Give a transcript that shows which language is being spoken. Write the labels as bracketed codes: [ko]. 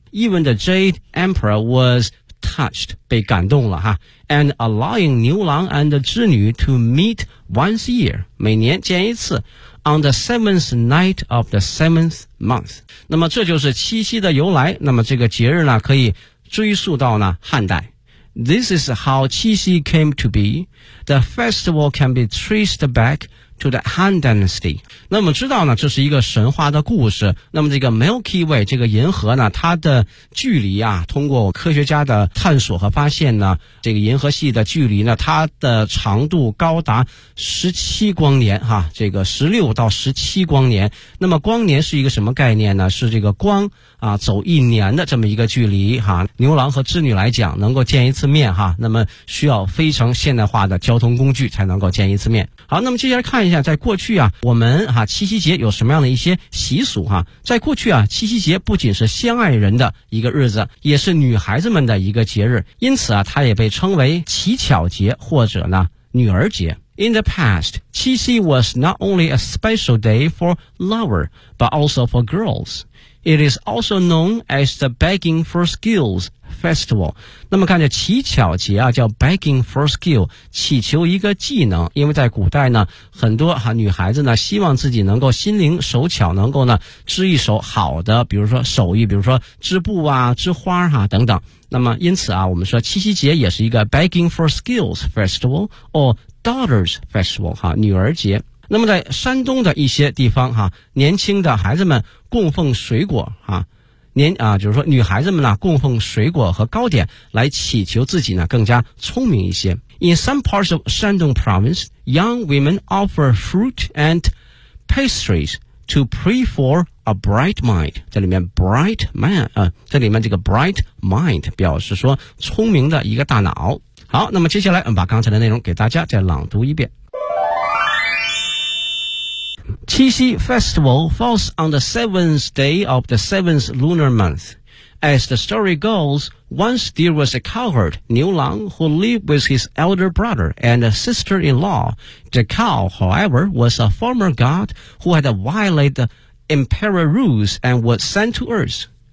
[en] Even the Jade Emperor was touched， [zh] 被感动了哈。 [en] And allowing 牛郎 and 织女 to meet once a year， [zh] 每年见一次。 [en] On the seventh night of the seventh month， [zh] 那么这就是七夕的由来。那么这个节日呢可以追溯到呢汉代。 [en] This is how 七夕 came to be， The festival can be traced back to the Han Dynasty。 [zh] 那么知道呢这是一个神话的故事。那么这个 Milky Way 这个银河呢，它的距离啊，通过科学家的探索和发现呢，这个银河系的距离呢，它的长度高达17光年哈，这个16到17光年。那么光年是一个什么概念呢？是这个光啊，走一年的这么一个距离哈。牛郎和织女来讲能够见一次面哈，那么需要非常现代化的交通工具才能够见一次面。好，那么接下来看一下，在过去啊，我们哈七夕节有什么样的一些习俗哈。在过去啊，七夕节不仅是相爱人的一个日子，也是女孩子们的一个节日，因此啊它也被称为乞巧节或者呢女儿节。 [en] In the past, 七夕 was not only a special day for lovers, but also for girls. It is also known as the Begging for Skills Festival. [zh] 那么看着乞巧节啊，叫 Begging for Skill， 乞求一个技能。因为在古代呢，很多啊女孩子呢，希望自己能够心灵手巧，能够呢织一手好的，比如说手艺，比如说织布啊、织花啊等等。那么因此啊，我们说七夕节也是一个 Begging for Skills Festival or Daughter's Festival 哈、啊，女儿节。那么在山东的一些地方哈、啊，年轻的孩子们供奉水果哈、啊，就是说女孩子们呢供奉水果和糕点来祈求自己呢更加聪明一些。 [en] In some parts of Shandong province, young women offer fruit and pastries to pray for a bright mind. [zh] 这里面 bright mind 啊、这里面这个 bright mind 表示说聪明的一个大脑。好，那么接下来我们把刚才的内容给大家再朗读一遍。 [en] Qi Xi Festival falls on the seventh day of the seventh lunar month. As the story goes, once there was a cowherd, Niu Lang, who lived with his elder brother and a sister-in-law. The cow, however, was a former god who had violated the emperor rules and was sent to earth.